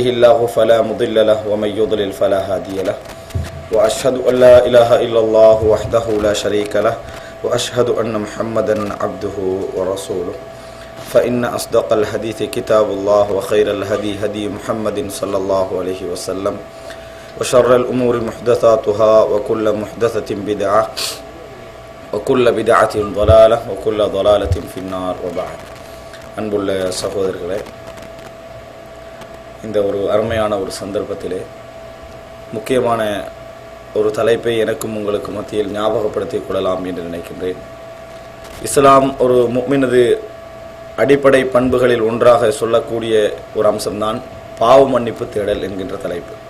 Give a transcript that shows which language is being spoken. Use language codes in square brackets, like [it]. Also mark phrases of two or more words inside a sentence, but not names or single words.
[ar] الله فلا مضل له ومن يضلل فلا هادي له وأشهد أن لا إله إلا الله وحده لا شريك له وأشهد أن محمدا عبده ورسوله فإن أصدق الحديث كتاب الله وخير الهدي هدي محمد صلى الله عليه وسلم وشر الأمور محدثاتها وكل محدثة بدعة وكل بدعة ضلالة وكل ضلالة في النار وبعد. [ta] அன்புள்ள சகோதரர்களே, இந்த ஒரு அருமையான ஒரு சந்தர்ப்பத்திலே முக்கியமான ஒரு தலைப்பை எனக்கும் உங்களுக்கு மத்தியில் ஞாபகப்படுத்திக் கொள்ளலாம் என்று நினைக்கின்றேன். இஸ்லாம் ஒரு முஃமினது அடிப்படை பண்புகளில் ஒன்றாக சொல்லக்கூடிய ஒரு அம்சம்தான் பாவ மன்னிப்பு தேடல் என்கின்ற தலைப்பு.